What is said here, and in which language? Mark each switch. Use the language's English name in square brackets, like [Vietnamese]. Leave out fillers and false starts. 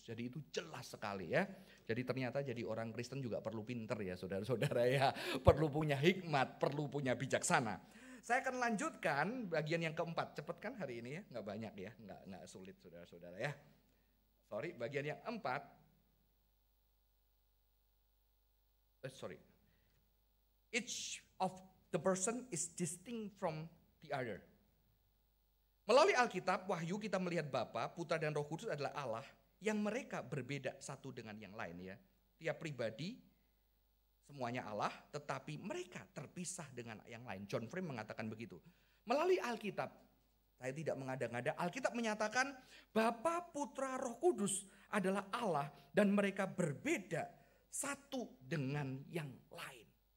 [Indonesian] Jadi itu jelas sekali ya. Jadi ternyata jadi orang Kristen juga perlu pinter ya saudara-saudara ya. Perlu punya hikmat, perlu punya bijaksana. Saya akan lanjutkan bagian yang keempat. Cepet kan hari ini ya, nggak banyak ya, nggak sulit saudara-saudara ya. Sorry, bagian yang empat. [English] Each of the person is distinct from the other. [Indonesian] Melalui Alkitab, Wahyu kita melihat Bapa, Putra dan Roh Kudus adalah Allah yang mereka berbeda satu dengan yang lain ya. Tiap pribadi semuanya Allah, tetapi mereka terpisah dengan yang lain. John Frame mengatakan begitu. Melalui Alkitab, saya tidak mengada-ngada, Alkitab menyatakan Bapa, Putra, Roh Kudus adalah Allah dan mereka berbeda satu dengan yang lain.